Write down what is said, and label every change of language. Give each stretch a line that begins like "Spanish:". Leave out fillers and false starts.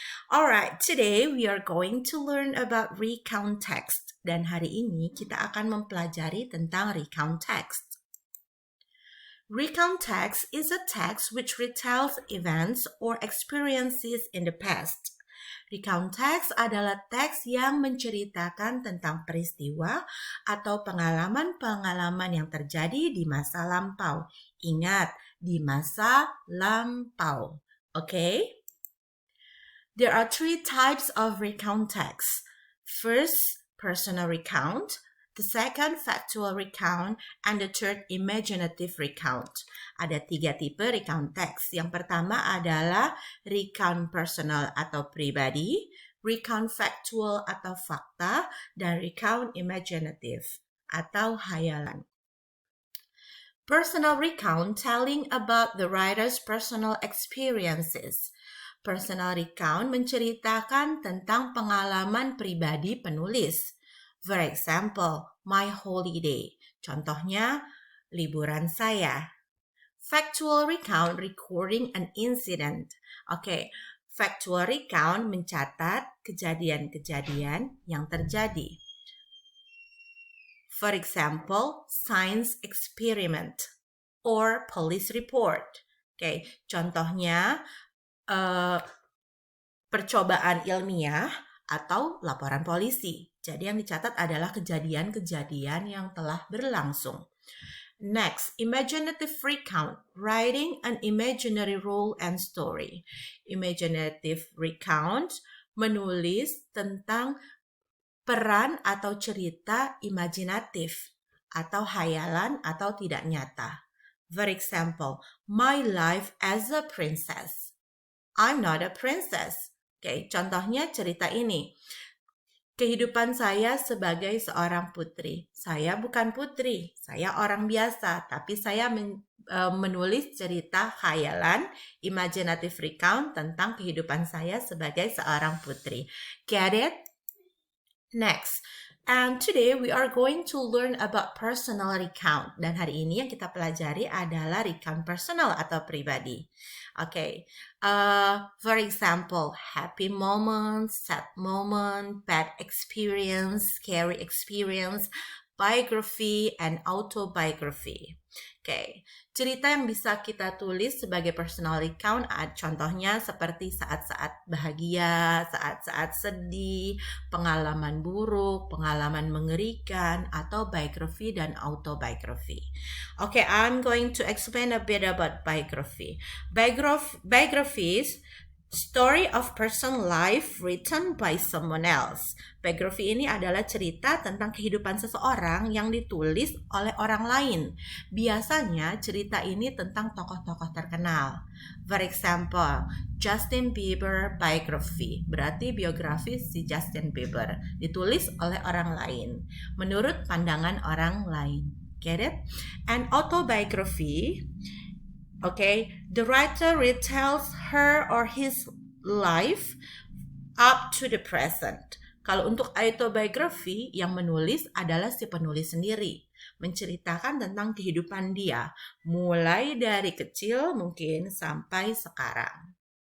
English: Alright, today we are going to learn about recount text.
Indonesian: Dan hari ini kita akan mempelajari tentang recount text.
English: Recount text is a text which retells events or experiences in the past.
Indonesian: Recount text adalah teks yang menceritakan tentang peristiwa atau pengalaman-pengalaman yang terjadi di masa lampau. Ingat, di masa lampau. Okay?
English: There are three types of recount text. First, personal recount. The second, factual recount, and the third, imaginative recount.
Indonesian: Ada 3 tipe recount text. Yang pertama adalah recount personal atau pribadi, recount factual atau fakta, dan recount imaginative atau hayalan.
English: Personal recount telling about the writer's personal experiences.
Indonesian: Personal recount menceritakan tentang pengalaman pribadi penulis.
English: For example, my holiday.
Indonesian: Contohnya, liburan saya.
English: Factual recount recording an incident.
Indonesian: Oke, factual recount mencatat kejadian-kejadian yang terjadi.
English: For example, science experiment or police report.
Indonesian: Oke, contohnya percobaan ilmiah atau laporan polisi. Jadi yang dicatat adalah kejadian-kejadian yang telah berlangsung.
English: Next, imaginative recount, writing an imaginary role and story.
Indonesian: Imaginative recount, menulis tentang peran atau cerita imajinatif atau hayalan atau tidak nyata.
English: For example, my life as a princess. I'm not a princess.
Indonesian: Oke, contohnya cerita ini. Kehidupan saya sebagai seorang putri. Saya bukan putri, saya orang biasa, tapi saya menulis cerita khayalan, imaginative recount tentang kehidupan saya sebagai seorang putri.
English: Get it? Next, and today we are going to learn about personal recount.
Indonesian: Dan hari ini yang kita pelajari adalah recount personal atau pribadi.
English: Okay, for example, happy moment, sad moment, bad experience, scary experience, biography, and autobiography.
Indonesian: Okay, cerita yang bisa kita tulis sebagai personal recount, contohnya seperti saat-saat bahagia, saat-saat sedih, pengalaman buruk, pengalaman mengerikan, atau biography dan autobiography.
English: Okay, I'm going to explain a bit about biography. Biographies, story of person life written by someone else.
Indonesian: Biography ini adalah cerita tentang kehidupan seseorang yang ditulis oleh orang lain. Biasanya cerita ini tentang tokoh-tokoh terkenal.
English: For example, Justin Bieber biography.
Indonesian: Berarti biografi si Justin Bieber. Ditulis oleh orang lain. Menurut pandangan orang lain. Get it?
English: And autobiography, okay, the writer retells her or his life up to the present.
Indonesian: Kalau untuk autobiography, yang menulis adalah si penulis sendiri. Menceritakan tentang kehidupan dia. Mulai dari kecil mungkin sampai sekarang.